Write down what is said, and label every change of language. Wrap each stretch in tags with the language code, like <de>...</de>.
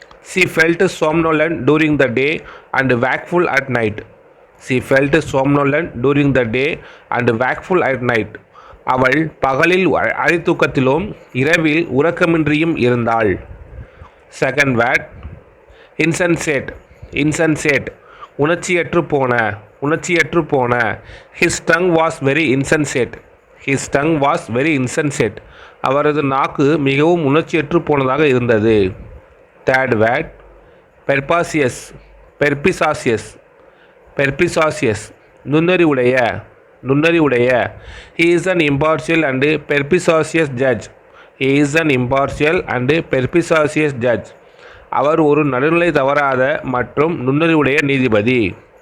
<en>She felt somnolent during the day and wakeful at night. She felt somnolent during the day and wakeful at night.</en> <ta>அவள் பகலில் அரைத்தூக்கத்திலும் இரவில் உறக்கமின்றியும் இருந்தாள்.</ta> <en>Second word insensate. Insensate</en> <ta>உணர்ச்சியற்று போன. உணர்ச்சியற்று போன.</ta> <en>His tongue was very insensate. His tongue was very insensate.</en> <ta>அவரது நாக்கு மிகவும் உணர்ச்சியற்று போனதாக இருந்தது.</ta> <en>Third word perspicacious. Perspicacious.</en> <ta>பெர்பிசாசியஸ் நுண்ணறிவுடைய. நுண்ணறிவுடைய.</ta> <en>He is an impartial and perspicacious judge. He is an impartial and perspicacious judge.</en> <ta>அவர் ஒரு நடுநிலை தவறாத மற்றும் நுண்ணறிவுடைய நீதிபதி.</ta>